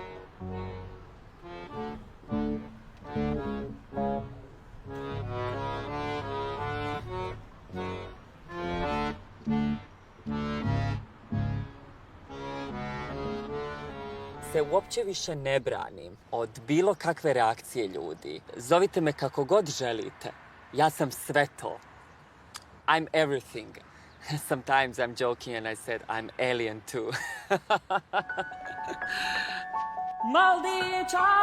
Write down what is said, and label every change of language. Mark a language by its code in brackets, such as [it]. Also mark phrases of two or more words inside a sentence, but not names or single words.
[hr] Se uopće više ne branim od bilo kakve reakcije ljudi. Zovite me kako god želite. Ja sam sve to. [en] I'm everything. Sometimes I'm joking and I said I'm alien too. Maldicha!